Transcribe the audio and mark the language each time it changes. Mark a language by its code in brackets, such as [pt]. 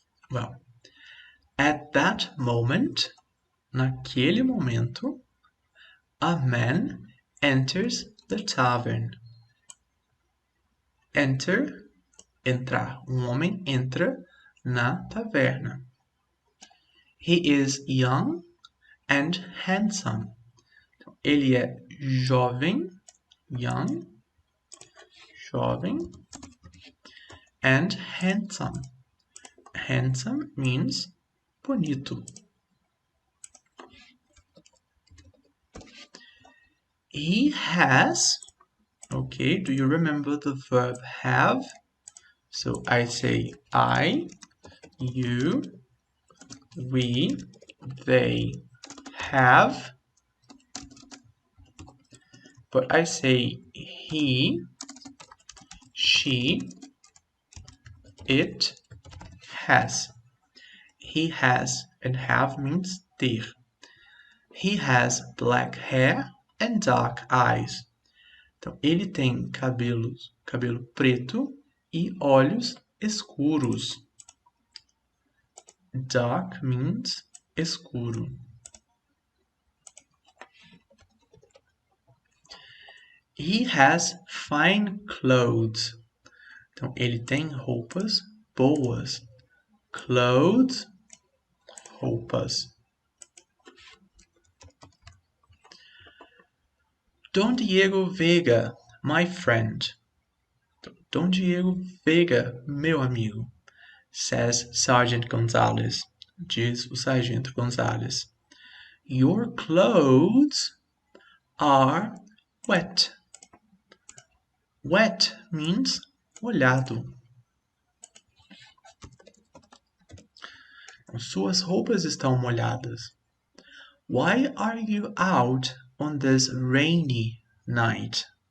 [en] Well, at that moment, [pt] naquele momento, [en] a man enters the tavern. Enter, entrar. [pt] Um homem entra na taverna. [en] He is young and handsome. [pt] Ele é jovem, young, jovem, [en] and handsome. Handsome means bonito. He has, okay, do you remember the verb have? So I say I, you, we, they have. But I say he, she, it has. He has and have means ter. He has black hair and dark eyes. [pt] Então, ele tem cabelo preto e olhos escuros. [en] Dark means escuro. He has fine clothes. [pt] Então, ele tem roupas boas. [en] Clothes, roupas. Don Diego Vega, my friend. Don Diego Vega, [pt] meu amigo. [en] Says Sergeant Gonzalez. [pt] Diz o Sargento Gonzalez. [en] Your clothes are wet. Wet means molhado. [pt] Suas roupas estão molhadas. [en] Why are you out on this rainy night?